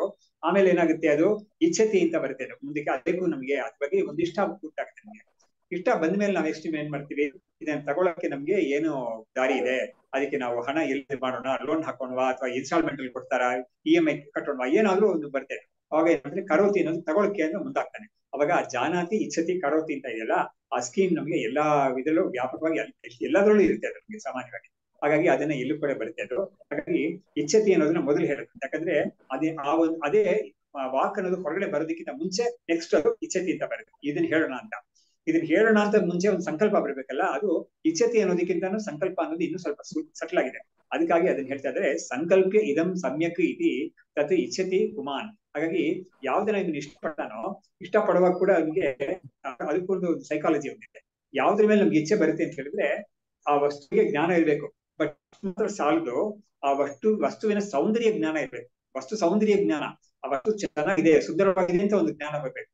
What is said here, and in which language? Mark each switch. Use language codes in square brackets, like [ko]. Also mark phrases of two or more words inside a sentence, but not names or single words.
[kn] ಆಮೇಲೆ ಏನಾಗುತ್ತೆ, ಅದು ಇಚ್ಛತಿ ಅಂತ ಬರುತ್ತೆ. ಅದು ಮುಂದಕ್ಕೆ ಅದಕ್ಕೂ ನಮ್ಗೆ ಅದ್ರ ಬಗ್ಗೆ ಒಂದು ಇಷ್ಟ ಹುಟ್ಟಾಗುತ್ತೆ. ನಮ್ಗೆ ಇಷ್ಟ ಬಂದ್ಮೇಲೆ ನಾವ್ ಎಷ್ಟು ಏನ್ ಮಾಡ್ತೀವಿ, ಇದನ್ನ ತಗೊಳಕ್ಕೆ ನಮ್ಗೆ ಏನು ದಾರಿ ಇದೆ, ಅದಕ್ಕೆ ನಾವು ಹಣ ಎಲ್ಲಿ ಮಾಡೋಣ, ಲೋನ್ ಹಾಕೋಣವಾ ಅಥವಾ ಇನ್ಸ್ಟಾಲ್ಮೆಂಟ್ ಅಲ್ಲಿ ಕೊಡ್ತಾರಾ, EMI ಕಟ್ಟೋಣವಾ, ಏನಾದ್ರೂ ಒಂದು ಬರ್ತೇನೆ. ಅವಾಗ ಏನಂದ್ರೆ ಕರೋತಿ ಅನ್ನೋದು ತಗೊಳಕ್ಕೆ ಅಂತ ಮುಂದಾಗ್ತಾನೆ. ಅವಾಗ [sa] ಜಾನಾತಿ ಇಚ್ಛತಿ ಕರೋತಿ [kn] ಅಂತ ಇದೆಯಲ್ಲ, ಆ ಸ್ಕೀಮ್ ನಮ್ಗೆ ಎಲ್ಲಾ ವಿಧಲ್ಲೂ ವ್ಯಾಪಕವಾಗಿ ಎಲ್ಲದರಲ್ಲೂ ಇರುತ್ತೆ ಅದು ನಮ್ಗೆ ಸಾಮಾನ್ಯವಾಗಿ. ಹಾಗಾಗಿ ಅದನ್ನ ಎಲ್ಲೂ ಕೂಡ ಬರುತ್ತೆ ಅದು. ಹಾಗಾಗಿ ಇಚ್ಛತಿ ಅನ್ನೋದನ್ನ ಮೊದಲು ಹೇಳುತ್ತೆ. ಯಾಕಂದ್ರೆ ಅದೇ ವಾಕ್ ಅನ್ನೋದು ಹೊರಗಡೆ ಬರೋದಕ್ಕಿಂತ ಮುಂಚೆ ನೆಕ್ಸ್ಟ್ ಅದು ಇಚ್ಛತಿ ಅಂತ ಬರುತ್ತೆ. ಇದನ್ನ ಹೇಳೋಣ ಅಂತ, ಇದನ್ನ ಹೇಳೋಣ ಅಂತ ಮುಂಚೆ ಒಂದು ಸಂಕಲ್ಪ ಬರ್ಬೇಕಲ್ಲ, ಅದು ಇಚ್ಛತಿ ಅನ್ನೋದಕ್ಕಿಂತ ಸಂಕಲ್ಪ ಅನ್ನೋದು ಇನ್ನೂ ಸ್ವಲ್ಪ ಸಟ್ಲ್ ಆಗಿದೆ. ಅದಕ್ಕಾಗಿ ಅದನ್ನ ಹೇಳ್ತಾ ಇದ್ರೆ, [sa] ಸಂಕಲ್ಪೆ ಇದಂ ಸಮ್ಯಕ್ ಇತಿ ತತ್ ಇಚ್ಛತಿ ಪುಮಾನ್. [kn] ಹಾಗಾಗಿ ಯಾವ್ದನ್ನ ಇದನ್ನ ಇಷ್ಟಪಡ್ತಾನೋ, ಇಷ್ಟಪಡುವಾಗ ಕೂಡ ಅವ್ನಿಗೆ ಅದಕ್ಕೊಂದು ಸೈಕಾಲಜಿ ಒಂದಿದೆ. ಯಾವ್ದ್ರ ಮೇಲೆ ನಮ್ಗೆ ಇಚ್ಛೆ ಬರುತ್ತೆ ಅಂತ ಹೇಳಿದ್ರೆ, ಆ ವಸ್ತುವಿಗೆ ಜ್ಞಾನ ಇರ್ಬೇಕು. ಬಟ್ ಮಾತ್ರ ಸಾಲದು, ಆ ವಸ್ತುವಿನ ಸೌಂದರ್ಯ ಜ್ಞಾನ ಇರ್ಬೇಕು. ವಸ್ತು ಸೌಂದರ್ಯ ಜ್ಞಾನ, ಆ ವಸ್ತು ಚೆನ್ನಾಗಿದೆ, ಸುಂದರವಾಗಿದೆ ಅಂತ ಒಂದು ಜ್ಞಾನ ಬರ್ಬೇಕು.